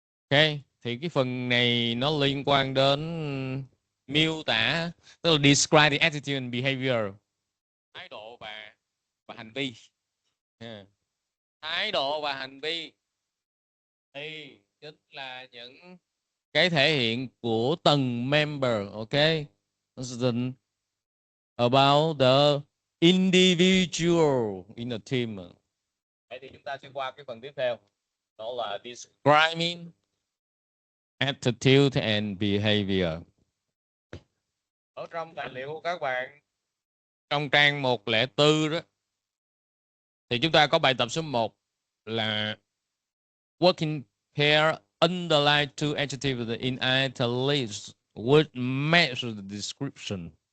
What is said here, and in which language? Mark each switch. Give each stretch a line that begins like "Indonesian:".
Vietnamese: Ok, thì cái phần này nó liên quan đến miêu tả, tức là
English: describe the attitude and behavior,
Vietnamese: thái độ và hành vi. Yeah. Thái độ và hành vi thì chính là những cái thể hiện của từng member.
English: Ok, about the individual in a team.
Vietnamese: Vậy thì chúng ta sẽ qua cái phần tiếp theo, đó là
English: describing attitude and behavior.
Vietnamese: Ở trong tài liệu của các bạn, trong trang 104 đó, thì chúng ta có bài tập số 1 là
English: working pair underline two adjectives in italics which match the description.